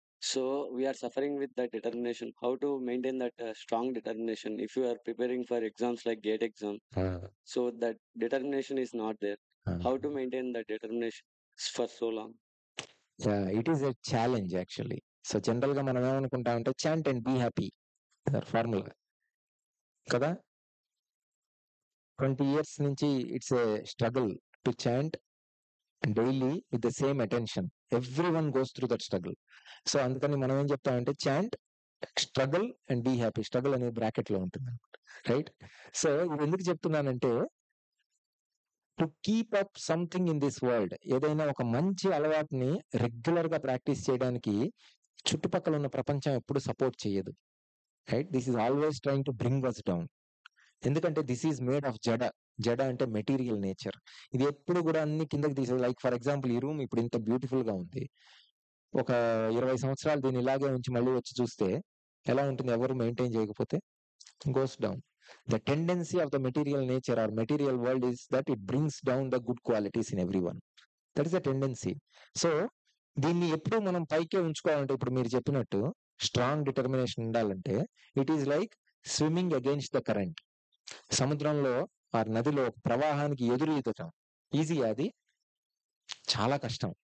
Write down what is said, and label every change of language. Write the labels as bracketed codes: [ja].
[en] So we are suffering with that determination. How to maintain that strong determination if you are preparing for exams like GATE exam? So that determination is not there. How to maintain that determination for so long? Yeah, it is a challenge actually. So general గా [te] మనం ఏమనుకుంటామంటే [en] chant and be happy, that formula కదా. 20 years నుంచి it's a struggle to chant daily with the same attention. Everyone goes through that struggle. So [te] అందుకని మనం ఏం చెప్తామంటే [en] Chant, struggle and be happy. [te] Struggle అనేది బ్రాకెట్ లో ఉంటుంది అనమాట, రైట్? సో ఇది ఎందుకు చెప్తున్నానంటే [en] to keep up something in this world, [te] ఏదైనా ఒక మంచి అలవాటుని రెగ్యులర్ గా ప్రాక్టీస్ చేయడానికి చుట్టుపక్కల ఉన్న ప్రపంచం ఎప్పుడు సపోర్ట్ చేయదు, right? [en] This is always trying to bring us down. ఎందుకంటే this is made of జడ. [te] జడ అంటే మెటీరియల్ నేచర్. ఇది ఎప్పుడు కూడా అన్ని కిందకి తీసేది. లైక్ ఫర్ ఎగ్జాంపుల్ ఈ రూమ్ ఇప్పుడు ఇంత బ్యూటిఫుల్ గా ఉంది, ఒక 20 సంవత్సరాలు దీన్ని ఇలాగే ఉంచి మళ్ళీ వచ్చి చూస్తే ఎలా ఉంటుంది? ఎవరు మెయింటైన్ చేయకపోతే [en] Goes down. The tendency of the material nature or material world is that it brings down the good qualities in everyone. That is a tendency. [te] So దీన్ని ఎప్పుడు మనం పైకే ఉంచుకోవాలంటే, ఇప్పుడు మీరు చెప్పినట్టు స్ట్రాంగ్ డిటర్మినేషన్ ఉండాలంటే, [en] It is like swimming against the current. [te] సముద్రంలో ఆ నదిలో ప్రవాహానికి ఎదురు ఈదటం ఈజీ, అది చాలా కష్టం.